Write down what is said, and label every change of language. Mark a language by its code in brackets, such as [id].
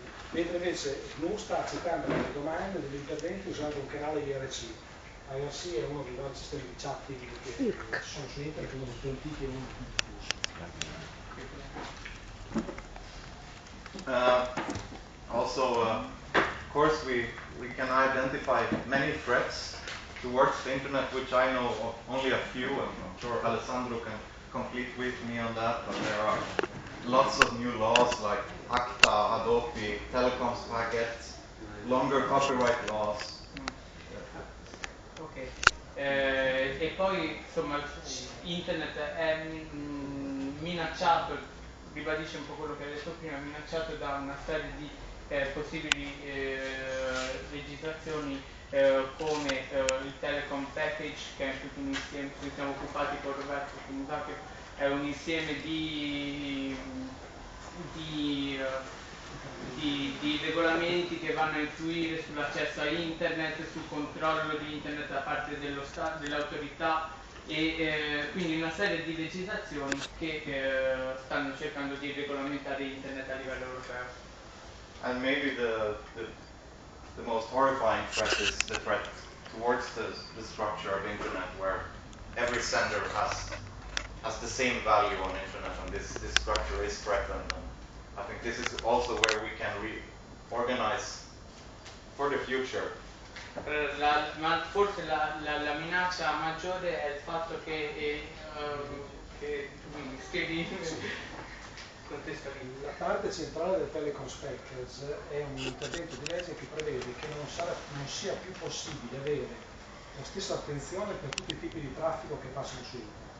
[it] Mentre invece GNU sta accettando delle domande, degli interventi usando un canale IRC. IRC è uno dei vari sistemi di chatting che ci sono su internet, uno dei più antichi e uno dei più diffusi. [en] Also, of course, we can identify many threats towards the internet, which I know of only a few, and I'm sure Alessandro can complete with me on that, but there are lots of new laws like ACTA, Adobe, telecoms packets, longer copyright laws. [it] Ok, e poi insomma internet è minacciato, ribadisce un po' quello che hai detto prima, è minacciato da una serie di possibili legislazioni come il telecom package, che è tutto un insieme, ci siamo occupati con Roberto, che è un insieme di regolamenti che vanno a influire sull'accesso a internet, sul controllo di internet da parte dello Stato, dell'autorità e quindi una serie di legislazioni che stanno cercando di regolamentare internet a livello europeo. [en] And maybe the most horrifying threat is the threat towards the structure of internet, where every sender has the same value on internet, and this structure is threatened. And I think this is also where we can reorganize for the future. [it] Ma forse la minaccia maggiore è il fatto che tu mi spieghi contestualmente. La parte centrale del Telecoms Package è un intervento di legge che prevede che non sia più possibile avere la stessa attenzione per tutti i tipi di traffico che passano su internet.